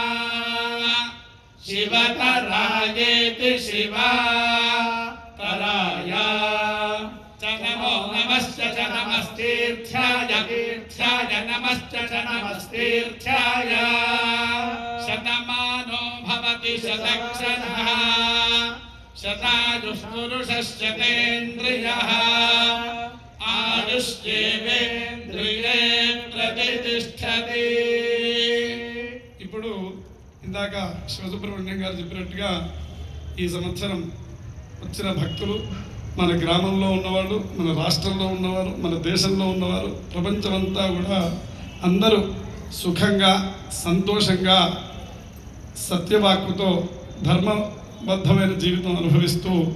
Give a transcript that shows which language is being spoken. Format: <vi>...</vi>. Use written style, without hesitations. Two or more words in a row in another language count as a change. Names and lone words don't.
<sa>शिवतरायेति शिवतराय च नमो नमश्च नमस्तीर्थ्याय तीर्थ्याय नमश्च नमस्तीर्थ्याय शतमानो भवति शतक्षरः शतायुष्पुरुषश्चतेन्द्रियः आयुष्येवेन्द्रिये प्रतिष्ठति।</sa> <te>ఇప్పుడు ఇందాక శివసుబ్రహ్మణ్యం గారు చెప్పినట్టుగా ఈ సంవత్సరం వచ్చిన భక్తులు మన గ్రామంలో ఉన్నవాళ్ళు, మన రాష్ట్రంలో ఉన్నవారు, మన దేశంలో ఉన్నవారు, ప్రపంచమంతా కూడా అందరూ సుఖంగా సంతోషంగా సత్యవాక్కుతో ధర్మబద్ధమైన జీవితం అనుభవిస్తూ</te>